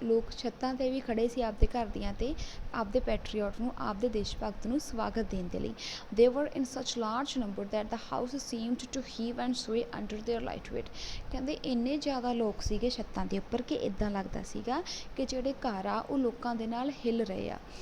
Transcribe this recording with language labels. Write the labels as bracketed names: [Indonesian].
[Punjabi] ਲੋਕ ਛੱਤਾਂ ਤੇ ਵੀ ਖੜੇ ਸੀ ਆਪਦੇ ਘਰ ਦੀਆਂ ਤੇ ਆਪਦੇ ਪੈਟਰੀਓਟ ਨੂੰ, ਆਪਦੇ ਦੇਸ਼ ਭਗਤ ਨੂੰ ਸਵਾਗਤ ਦੇਣ ਦੇ ਲਈ। [English] They were in such large number that the house seemed to heave and sway under their light weight। [Punjabi] ਕਹਿੰਦੇ ਇੰਨੇ ਜ਼ਿਆਦਾ ਲੋਕ ਸੀਗੇ ਛੱਤਾਂ ਦੇ ਉੱਪਰ ਕਿ ਇਦਾਂ ਲੱਗਦਾ ਸੀਗਾ ਕਿ ਜਿਹੜੇ ਘਰ ਆ ਉਹ ਲੋਕਾਂ ਦੇ ਨਾਲ ਹਿੱਲ ਰਹੇ ਆ।